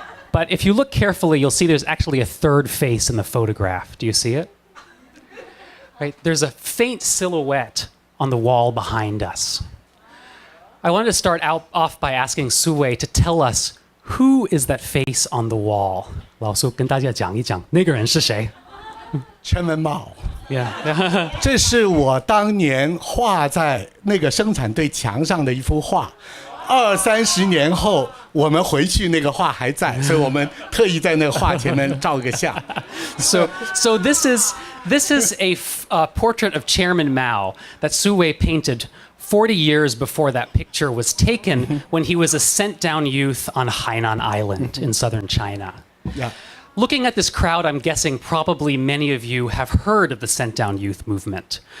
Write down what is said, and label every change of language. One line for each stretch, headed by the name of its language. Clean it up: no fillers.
English: But if you look carefully, you'll see there's actually a third face in the photograph. Do you see it? Right? There's a faint silhouette on the wall behind us. I wanted to start off by asking Su Wei to tell us who is that face on the wall.
Chinese: 老苏跟大家讲一讲，那个人是谁？全文茂。
English: Yeah.
Chinese: 这是我当年画在那个生产队墙上的一幅画。 20-30年后，我们回去那个画还在，所以我们特意在那个画前面照个相。
English: So this is a portrait of Chairman Mao that Su Wei painted 40 years before that picture was taken when he was a sent-down youth on Hainan Island in southern China. Yeah. Looking at this crowd, I'm guessing probably many of you have heard of the sent-down youth movement.